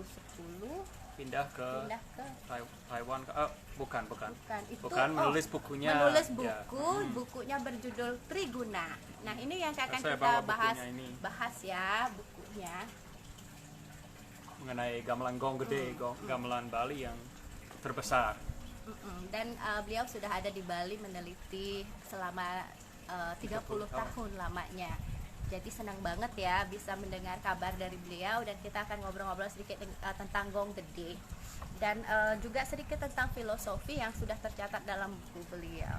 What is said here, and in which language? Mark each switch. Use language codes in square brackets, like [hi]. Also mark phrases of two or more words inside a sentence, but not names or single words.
[id] pindah ke Taiwan. Bukan itu menulis bukunya. Menulis ya. bukunya berjudul Triguna. Nah, ini yang akan Saya kita bawa bukunya ini. bahas ya bukunya. Mengenai gamelan gong gede, gamelan Bali yang terbesar. Dan beliau sudah ada di Bali meneliti selama 30 tahun lamanya. Jadi senang banget ya bisa mendengar kabar dari beliau, dan kita akan ngobrol-ngobrol sedikit tentang gong gede dan juga sedikit tentang filosofi yang sudah tercatat dalam buku beliau.